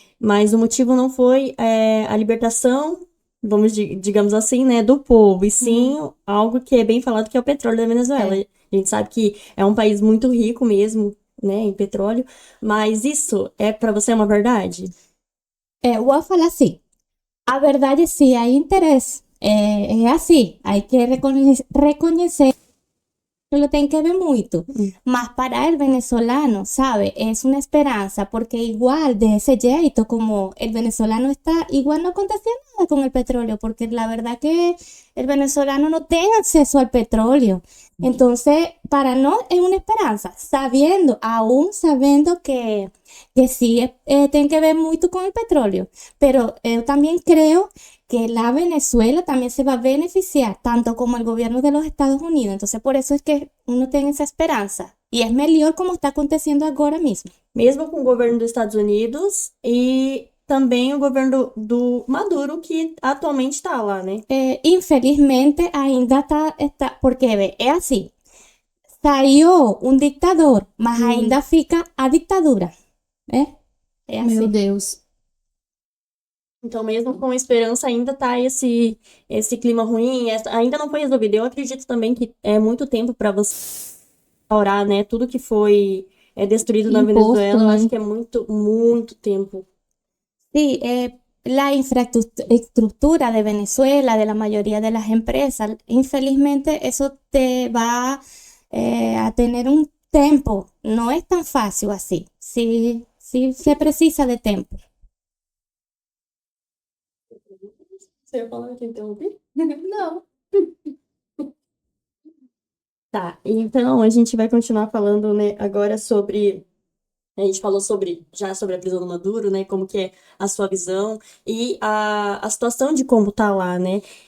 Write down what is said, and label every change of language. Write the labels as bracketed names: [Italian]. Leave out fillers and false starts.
[Portuguese] Mas o motivo não foi a libertação, digamos assim, né, do povo, e sim algo que é bem falado, que é o petróleo da Venezuela. A gente sabe que é um país muito rico mesmo, né, em petróleo, mas isso pra você uma verdade? Eu vou falar assim, a verdade sim, há interesse, é assim, [Spanish] hay que [Portuguese] reconhecer. [Spanish] Lo tienen que ver mucho, mas para el venezolano, ¿sabe? Es una esperanza, porque igual de ese jeito, como el venezolano está, igual no acontecía nada con el petróleo, porque la verdad que el venezolano no tiene acceso al petróleo. Entonces, para no es una esperanza, aún sabiendo que sí tiene que ver mucho con el petróleo, pero yo también creo que la Venezuela también se va a beneficiar, tanto como el gobierno de los Estados Unidos. Entonces, por eso es que uno tiene esa esperanza. Y es mejor como está aconteciendo ahora mismo. [Portuguese] Mesmo com o governo dos Estados Unidos e também o governo do Maduro, que atualmente está lá, né? Infelizmente ainda está, porque ve, é assim, saiu um ditador, mas ainda fica a ditadura, né? É Meu assim. Deus. Então, mesmo com esperança, ainda tá esse clima ruim, ainda não foi resolvido. Eu acredito também que é muito tempo para você restaurar, né? Tudo que foi destruído na Imposto, Venezuela, eu acho né? que é muito, muito tempo. [Spanish] Sí, la infraestructura de Venezuela, de la mayoría de las empresas, infelizmente eso te va a tener un tiempo. No es tan fácil así. Sí, sí se precisa de tiempo. [Portuguese] Você ia falar que interrompi? Não. Tá, então a gente vai continuar falando, né, agora sobre. A gente falou já sobre a prisão do Maduro, né? Como que é a sua visão e a situação de como tá lá, né?